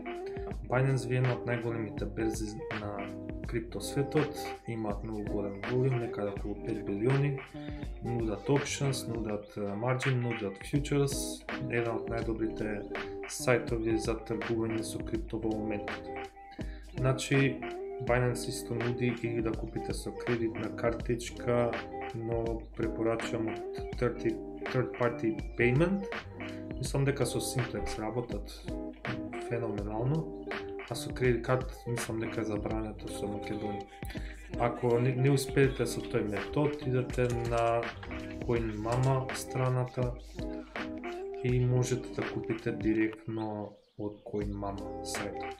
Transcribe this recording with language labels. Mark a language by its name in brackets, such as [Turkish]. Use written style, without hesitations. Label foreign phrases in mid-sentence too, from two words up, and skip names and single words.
[Macedonian] Binance ви е една од најголемите берзи на криптосветот, имаат многу голем волум, некаде околу 5 билиони, нудат options, нудат margin, нудат futures, една од најдобрите сајтови за тргување со крипто во моментот. Значи, Binance исто нуди или да купите со кредитна картичка, но препорачувам од [English] third party payment. [Macedonian] Мислам дека со Simplex работат феноменално, а со [English] credit card [Macedonian] мислам дека е забрането со Македонија. Ако не успеете со тој метод, идете на CoinMama страната и можете да купите директно од CoinMama сајтот.